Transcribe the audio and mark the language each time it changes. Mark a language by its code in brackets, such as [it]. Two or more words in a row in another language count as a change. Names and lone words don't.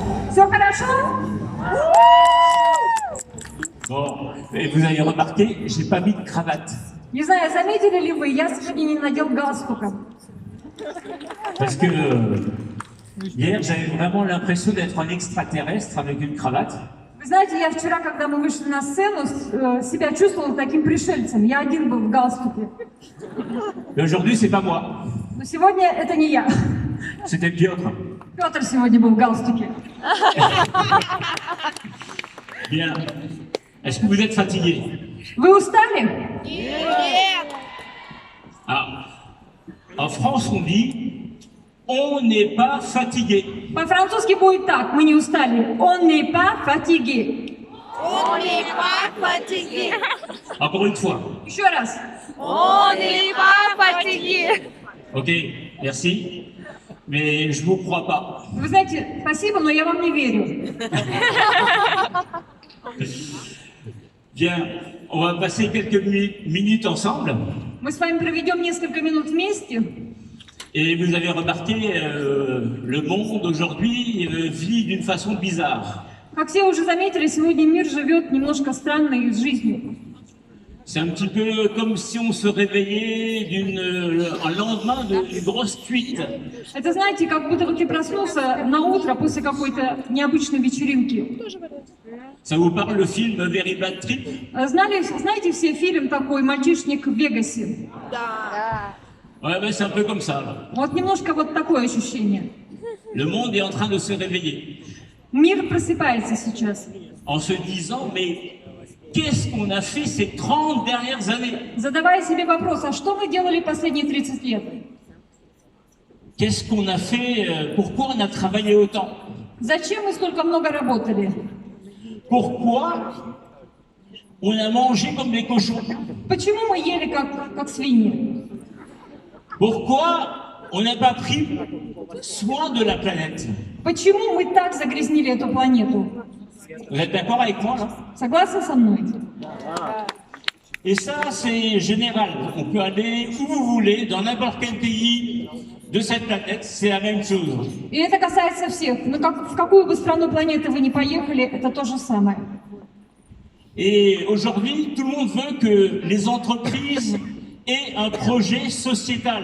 [ru] Все хорошо? [fr] Bon, et vous avez remarqué, j'ai pas mis de cravate. [ru] Не знаю, заметили ли вы, я сегодня не надел галстука. [fr] Parce que hier, j'avais vraiment l'impression d'être un extraterrestre avec une cravate. [ru] Вы знаете, я вчера, когда мы вышли на сцену, себя чувствовала таким пришельцем. Я один был в галстуке. [fr] Et aujourd'hui, c'est pas moi. [ru] Но сегодня это не я. [fr] C'était Piotr. [ru] Петр сегодня был в галстуке. [fr] Bien. Est-ce que vous êtes fatigué? [ru] Вы устали? Ah. [fr] En France, on dit on n'est pas fatigué. [ru] По-французски будет так, мы не устали. [fr] On n'est pas fatigué. On n'est pas fatigué. Encore une fois. [ru] Еще раз. [fr] On n'est pas fatigué. Ok, merci. Mais je vous crois pas. [ru] Вы знаете, спасибо, но я вам не верю. [fr] Bien, on va passer quelques minutes ensemble. [ru] Мы с вами проведем несколько минут вместе. [fr] Et vous avez remarqué, le monde aujourd'hui vit d'une façon bizarre. [ru] Как все уже заметили, сегодня мир живет немножко странной жизнью. [fr] C'est un petit peu comme si on se réveillait un lendemain d'une grosse cuite. [ru] Это, знаете, как будто бы ты проснулся на утро после какой-то необычной вечеринки. [fr] Ça vous parle le film Very Bad Trip? [ru] Знаете все фильм такой «Мальчишник в Вегасе»? [fr] Ouais, ben c'est un peu comme ça. Là. [ru] Вот немножко вот такое ощущение. [fr] Le monde est en train de se réveiller. [ru] Мир просыпается сейчас. [fr] En se disant, mais qu'est-ce qu'on a fait ces 30 dernières années? [ru] Задавая себе вопрос, а что мы делали последние 30 лет? [fr] Qu'est-ce qu'on a fait? Pourquoi on a travaillé autant? [ru] Зачем мы столько много работали? [fr] Pourquoi on a mangé comme des cochons? [ru] Почему мы ели как свиньи? [fr] Pourquoi on n'a pas pris soin de la planète? [ru] Почему мы так загрязнили эту планету? [fr] Vous êtes d'accord avec moi là? [ru] Согласны со мной? [fr] Et ça, c'est général. On peut aller où vous voulez, dans n'importe quel pays de cette planète, c'est la même chose. [ru] И это касается всех. Но в какую бы страну планеты вы ни поехали, это то же самое. [fr] Et aujourd'hui, tout le monde veut que les entreprises aient un projet sociétal.